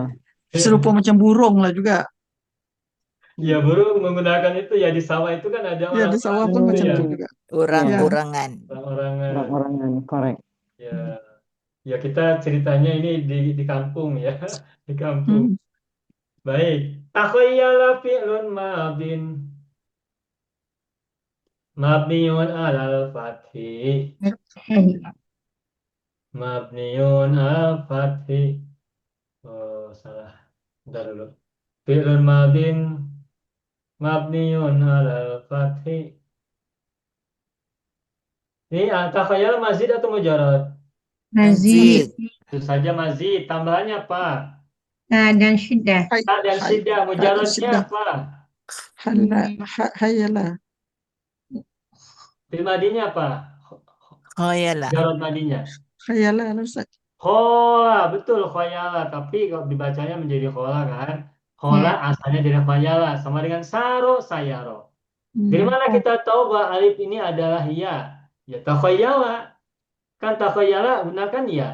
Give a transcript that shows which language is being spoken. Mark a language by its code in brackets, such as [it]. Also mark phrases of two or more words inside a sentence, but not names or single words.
[ms] Serupa macam burung lah juga. Ya, burung menggunakan itu ya di sawah itu kan ada Ya, di orang-orang sawah pun itu macam ya, itu juga. Orang-orangan. orang-orangan. Orang-orangan, korek. Ya, ya kita ceritanya ini di kampung ya, di kampung. Hmm. Baik. [ar] تخيّل فعل ماض مبني على الفتح. مبني على الفتح. [ms] Oh, salah. Bentar dulu. [ar] فعل ماض مبني على الفتح. [ms] Ini takhayyala mazid atau mujarad? Mazid. Mazid. Itu saja mazid. Tambahannya apa? Dan syiddah. Hai, Ta dan hai, syiddah. hai, Mujaradnya syiddah. apa? Hayalah. Fil madinya apa? Khoyalah. Mujarad madinya. Hayalah Ustaz. Khola, betul khoyala. Tapi kalau dibacanya menjadi khola kan. Khola Ya. asalnya dari khoyala. Sama dengan saro, sayaro. Dari Hmm. mana kita tahu bahwa alif ini adalah ya? Ya takhoyala. Kan takhoyala gunakan ya.